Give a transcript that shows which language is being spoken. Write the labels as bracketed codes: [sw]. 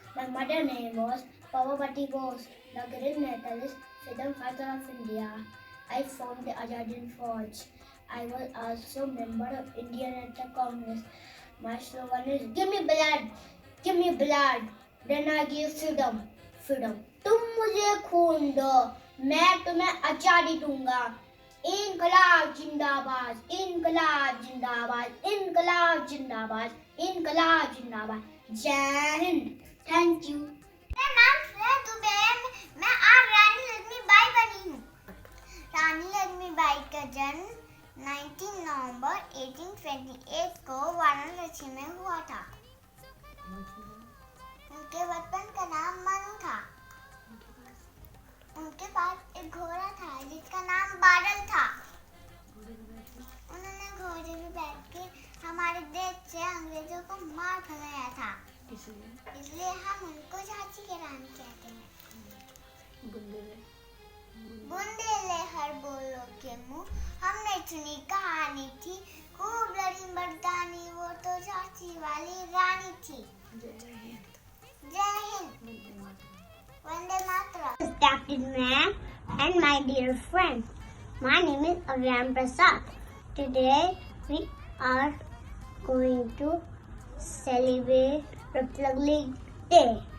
[en] My mother's name was Pavapati Bose. The great nationalist freedom fighter of India. I formed the Azadi Force. I was also member of Indian National Congress. My slogan is give me blood, then I give freedom, freedom. [hi] तुम मुझे खून दो, मैं तुम्हें आजादी दूंगा। इनकलाब जिंदाबाद, इनकलाब जिंदाबाद, इनकलाब जिंदाबाद, इनकलाब जिंदाबाद। जय हिंद। [en] Thank you. [hi] मेरा नाम श्रेया दुबे है। मैं आज रानी लक्ष्मीबाई बनी हूँ। रानी लक्ष्मीबाई का जन्म 19 नवंबर 1828 को वाराणसी में हुआ था। उनके बचपन का नाम मनु था। उनके पास एक घोड़ा था जिसका नाम बादल था। उन्होंने घोड़े पे बैठ के हमारे देश से अंग्रेजों को मार भगाया था। इसलिए हम उनको झांसी की रानी कहते हैं। बुंदेले हर बोलो के मुंह, हमने सुनी कहानी थी। खूब लड़ी मर्दानी, वो तो झांसी वाली रानी थी। जय Hind. Vande Mataram. [en] Captain Ma'am and my dear friends, my name is Avyam Prasad. Today we are going to celebrate Republic Day.